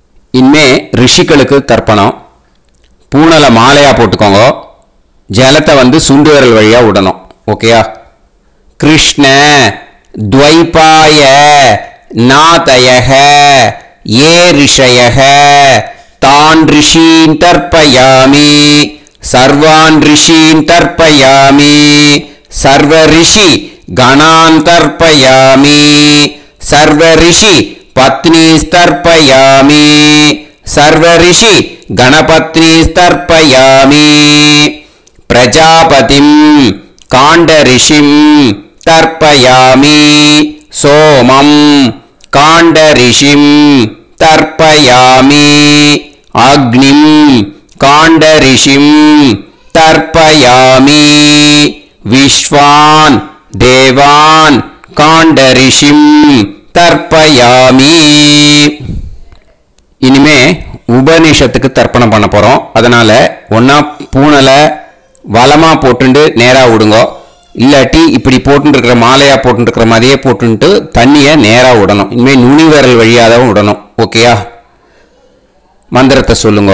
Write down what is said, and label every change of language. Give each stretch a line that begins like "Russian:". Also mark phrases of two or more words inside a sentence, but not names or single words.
Tamil: இனிமே ரிஷிகளுக்கு தர்ப்பணம். பூனலை மாலையா போட்டுக்கோங்க. ஜலத்தை சுண்டு விரல் வழியா விடணும். ஓகேயா?
Sanskrit: कृष्ण द्वैपाय नादयः ये ऋषयः तान् ऋषीन् तर्पयामि सर्वान् ऋषीन् तर्पयामि सर्व ऋषि गणान् तर्पयामि सर्व ऋषि पत्नीस्तर्पयामि सर्व ऋषि गणपत्नीस्तर्पयामि प्रजापतिं काण्ड ऋषिं तर्पयामि सोमं काण्ड ऋषिं तर्पयामि अग्निं काण्ड ऋषिं तर्पयामि विश्वान् देवान् काण्ड ऋषिं तर्पयामि
Tamil: இனிமே உபநிஷத்துக்கு தர்ப்பணம் பண்ண போறோம். அதனால ஒன்னா பூனலை வலமா போட்டுண்டு நேரா விடுங்க, இல்லாட்டி இப்படி போட்டுருக்கிற மாலையா போட்டுருக்கிற மாதிரியே போட்டுட்டு தண்ணியை நேரா விடணும். இனிமே நுனி விரல் வழியாதான் விடணும். ஓகேயா? மந்திரத்தை சொல்லுங்க.